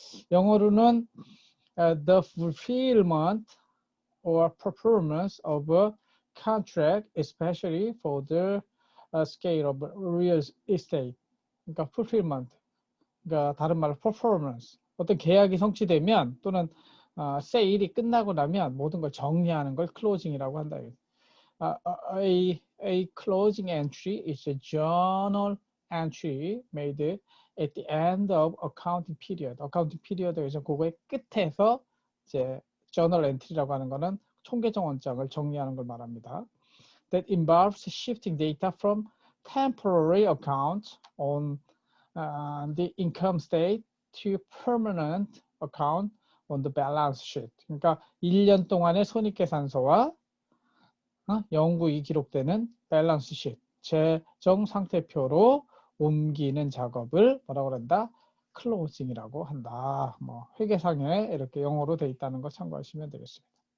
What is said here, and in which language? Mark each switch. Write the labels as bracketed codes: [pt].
[ko] 영어로는 [en] the fulfillment or performance of a contract, especially for the scale of real estate. [ko] 그러니까 fulfillment, 그러니까 다른 말로 performance. 어떤 계약이 성취되면 또는 세일이 끝나고 나면 모든 걸 정리하는 걸 클로징이라고 한다. [en] A closing entry is a journal entry made at the end of accounting period. [ko] accounting period에서 그거의 끝에서 이제 journal entry라고 하는 거는 총계정 원장을 정리하는 걸 말합니다. [en] That involves shifting data from temporary accounts on the income state to permanent account on the balance sheet. [ko] 그러니까 1년 동안의 손익계산서와 영구히 기록되는 밸런스 시트, 재정 상태표로 옮기는 작업을 뭐라고 한다? 클로징이라고 한다. 뭐 회계상에 이렇게 영어로 돼 있다는 거 참고하시면 되겠습니다.